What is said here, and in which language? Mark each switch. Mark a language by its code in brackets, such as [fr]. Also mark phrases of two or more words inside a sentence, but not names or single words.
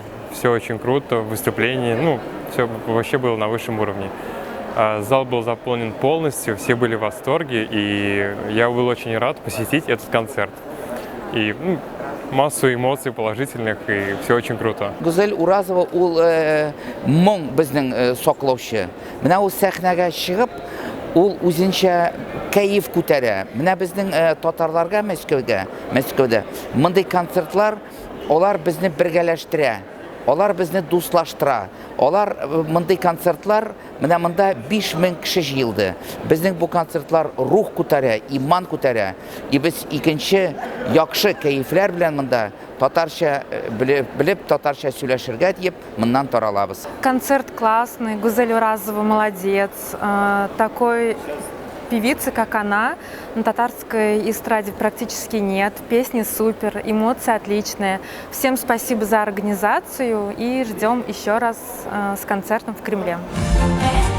[ru] Все очень круто, выступление, все вообще было на высшем уровне. Зал был заполнен полностью, все были в восторге, и я был очень рад посетить этот концерт. И массу эмоций положительных, и все очень круто. [tt] Гүзель Уразова ул моң безнең саклаучы. Менә ул сәхнәгә чыгып, ул үзенчә кайф күтәрә. Менә безнең татарларга Мәскәүдә мондый концертлар, алар безне бергәләштерә. Алар безне дуслаштыра. Алар мондый концертлар, менә монда 5000 кеше җыелды. Безнең бу концертлар рух күтәрә, иман күтәрә. И без икенче яхшы кайфләр белән монда татарча белеп татарча сөйләшергә дип моннан таралабыз. [ru] Концерт классный, Гүзель Уразова молодец. Такой певицы, как она, на татарской эстраде практически нет. Песни супер, эмоции отличные. Всем спасибо за организацию и ждем еще раз с концертом в Кремле.